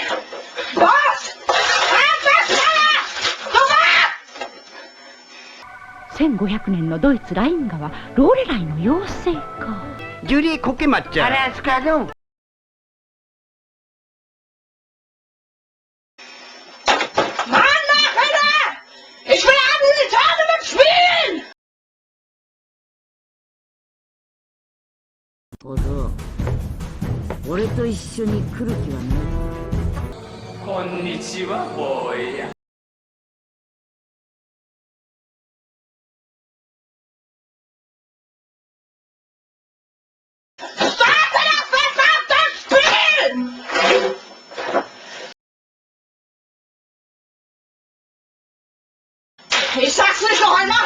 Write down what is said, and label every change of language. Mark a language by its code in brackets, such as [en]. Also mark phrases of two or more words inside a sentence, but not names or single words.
[de] Was? [ja] 1500 年のドイツライン川ローレライの妖精か。ジュリーコケマちゃん。 [de] Alles klar, du. Mann, mach weiter! Ich will abends in die Tournament spielen! [ja] 小僧、俺と一緒に来る気はない。こんにちは、坊や。 [de] Starte das verdammte Spielen! Ich sag's nicht noch einmal!